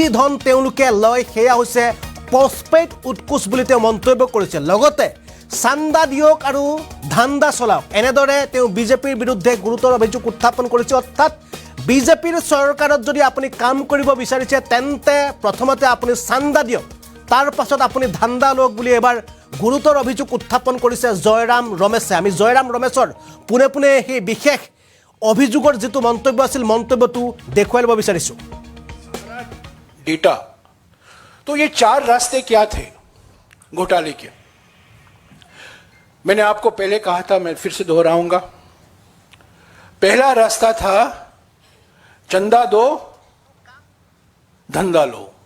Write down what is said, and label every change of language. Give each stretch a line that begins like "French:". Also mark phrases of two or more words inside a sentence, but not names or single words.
Assamese: ধন তেওঁলোকে লয় সেয়া হৈছে পোষ্টপেইড উৎকোচ বুলি তেওঁ মন্তব্য কৰিছে লগতে চান্দা দিয়ক আৰু ধান্দা চলাওক এনেদৰে তেওঁ বিজেপিৰ বিৰুদ্ধে গুৰুতৰ অভিযোগ উত্থাপন কৰিছে অৰ্থাৎ বিজেপিৰ চৰকাৰত যদি আপুনি কাম কৰিব বিচাৰিছে তেন্তে প্ৰথমতে আপুনি চান্দা দিয়ক তাৰ পাছত আপুনি ধান্দা লওক বুলি এবাৰ গুৰুতৰ অভিযোগ উত্থাপন কৰিছে জয়ৰাম ৰমেশে আমি জয়ৰাম ৰমেশৰ পুনে সেই বিশেষ অভিযোগৰ যেটো মন্তব্য আছিল মন্তব্যটো দেখুৱাই ল'ব বিচাৰিছো
Hindi: डेटा तो ये चार रास्ते क्या थे घोटाले के मैंने आपको पहले कहा था मैं फिर से दोहराऊंगा पहला रास्ता था चंदा दो धंधा लो